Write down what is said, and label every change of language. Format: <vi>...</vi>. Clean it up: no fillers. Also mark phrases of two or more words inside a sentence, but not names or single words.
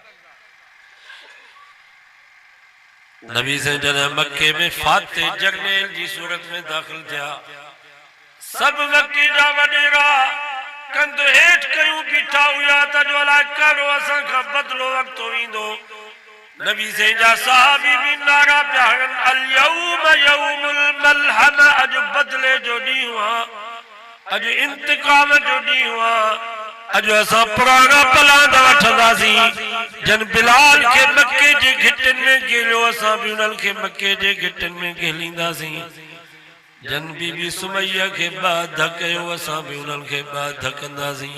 <sd>नबी से जॾहिं मक्के में फाते जरनेल जी सूरत में दाख़िल थिया, सब मक्की जा वॾेरा कंध हेठि कयूं बीठा हुया त जो अलाए कहिड़ो असां खां बदिलो वक़्तु ईंदो। नबी से जा सहाबी भी नारा पिया हणनि,</sd> <ar>اليوم يوم الملحمة,</ar> <sd>अॼु बदिले जो ॾींहुं आहे, अॼु इंतकाम जो ॾींहुं आहे, अॼु असां पुराणा पलांद वठंदासीं। जन बिलाल के मक्के जे घिटिन में गेलियो, असां भी उन्हनि खे मक्के जे घिटिन में गेलींदासीं। जन बीबी सुमैया के बाद कयो, असां भी उन्हनि खे बाद कंदासीं।</sd>